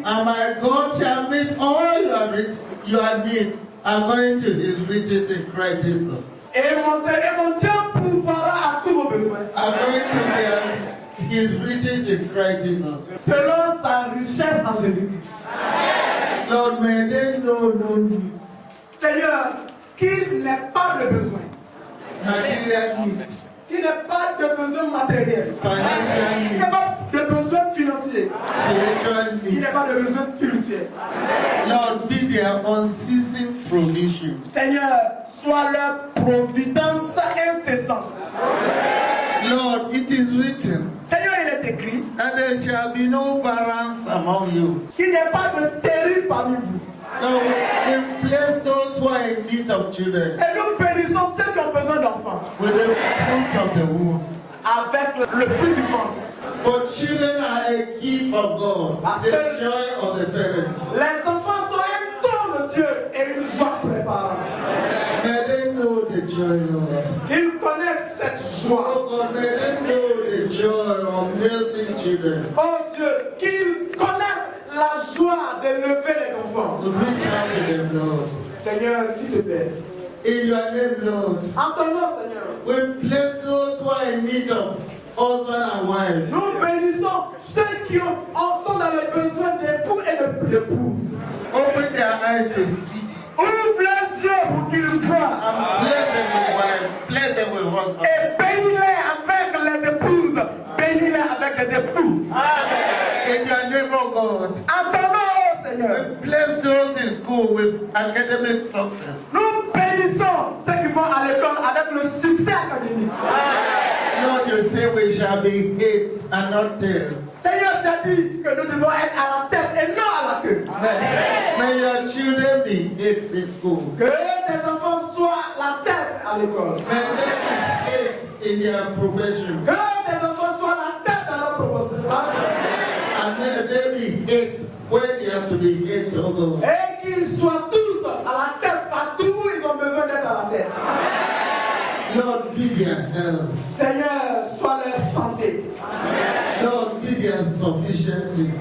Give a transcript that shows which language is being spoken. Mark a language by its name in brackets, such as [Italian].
[English] And my God shall meet all your needs according to his riches in Christ Jesus. [French] Et mon Dieu pourvoira à tous vos besoins. [English] According to his riches in Christ Jesus. [French] Selon sa richesse en Jésus-Christ. [English] Lord, may they know no needs. [French] Seigneur, qu'il n'ait pas de besoin. [English] Material needs. [French] Qu'il n'ait pas de besoin matériel. [English] Financial [French] Qu'il [English] needs. [French] n'ait pas de besoin financier. [English] Spiritual [French] Qu'il n'ait [English] needs. [French] pas de besoin spirituel. [English] Lord, be their unceasing provision. [French] Seigneur, sois leur providence incessante. [English] Lord, it is written, [French] Seigneur, il est écrit [English] and there shall be no barrens among you. [French] qu'il n'y ait pas de stérile parmi vous. [English] Lord, we bless those who are in need of children [French] Et nous bénissons ceux qui ont besoin d'enfants [English] with the fruit of the womb. [French] avec le fruit du ventre. [English] For children are a gift of God, the joy of the parents. [French] Les enfants sont un don de Dieu et une joie pour les parents. [English] May they know the joy, Lord. [French] Qu'ils connaissent cette joie. [English] Oh God, may they know the joy of nursing children. [French] Oh Dieu, qu'ils connaissent la joie d'élever les enfants. [English] To reach out to them, Lord. [French] Seigneur, s'il te plaît. [English] In your name, Lord. [French] En ton nom, Seigneur. [English] We bless those who are in need of husband and wife. [French] Nous bénissons ceux qui sont dans les besoins d'époux et d'épouses. [English] Open their eyes to see. [French] Ouvre les yeux pour qu'ils voient. [English] And bless them with wife. Bless them with husband. [French] Et bénis-les avec les épouses. Bénis-les avec les époux. [English] In your name, oh God. [French] En ton nom, oh Seigneur. [English] We bless those in school with academic success. [French] Nous bénissons ceux qui vont à l'école avec le succès académique. [English] Lord, you say we shall be heads and not tails. [French] Seigneur, tu as dit que nous devons être à la tête et non à la queue. [English] May your children be heads in school. [French] Que tes enfants soient la tête à l'école. [English] May they be heads in their profession. [French] Que tes enfants soient la tête dans leur promotion. [English] And may they be heads where they have to be heads, oh God. [French] Et qu'ils soient tous à la tête partout où ils ont besoin d'être à la tête. [English] Lord, be their health. [French] Seigneur, sois leur santé. [English] Lord, be their sufficiency.